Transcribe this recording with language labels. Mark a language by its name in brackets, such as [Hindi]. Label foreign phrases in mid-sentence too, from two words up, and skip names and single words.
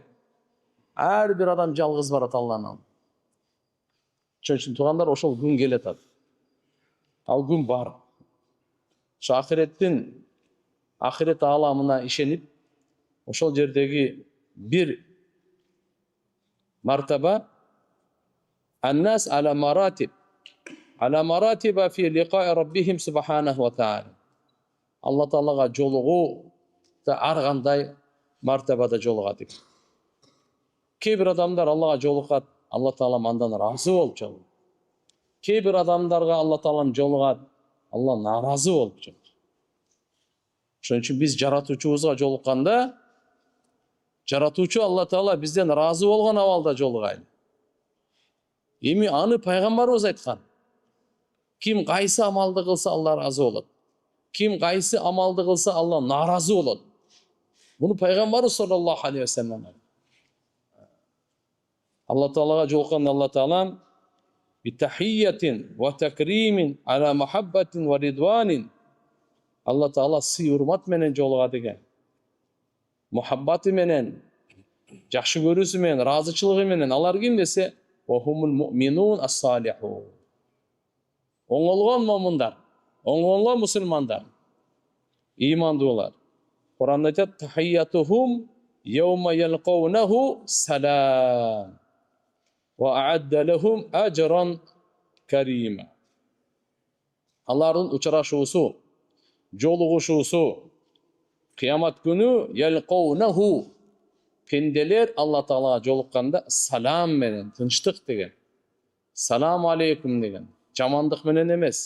[Kyrgyz] Ар бир адам жалгыз барат Алланын алдына. Ошон үчүн туугандар, ошол күн келет атат. Ал күн бар. Ошо ахирет ааламына ишенип, ошол жердеги бир мартаба [Arabic] الناس على مراتب في لقاء ربهم سبحانه وتعالى. [Kyrgyz] Алла таалага жолугуу ар кандай мартабада жолугат. Кээ бир адамдар Аллага жолугат, Алла таалам андан ыраазы болуп жолугат. Кээ бир адамдарга Алла таалам жолугат, Алла наразы болуп жолугат. Ошон үчүн биз жаратуучубузга жолукканда, жаратуучу Алла таала бизден ыраазы болгон абалда жолугайлы. Эми аны пайгамбарыбыз айткан. Ким кайсы амалды кылса Алла ыраазы болот. Ким кайсы амалды кылса Алла наразы болот. Буну пайгамбарыбыз [Arabic] صلى الله عليه وسلم. [Kyrgyz] Алла таалага жолуккан Алла таалам [Arabic] بتحية وتكريم على محبة ورضوان. [Kyrgyz] Алла таала сый урмат менен жолугат экен. Мухаббаты менен, жакшы көрүүсү менен, ыраазычылыгы менен. Алар ким десе, [Arabic] وهم المؤمنون الصالحون. [Kyrgyz] Оңолгон момундар, оңолгон мусулмандар, ыймандуулар. Кур'анда айтат, [Arabic] تحيتهم يوم يلقونه سلام وأعد لهم أجرا كريما. [Kyrgyz] Алардын учурашуусу, жолугушуусу кыямат күнү yalqawnahu пенделер Алла Таалага жолукканда салам менен, тынчтык деген. [Arabic] السلام عليكم [Kyrgyz] деген. Жамандык менен эмес.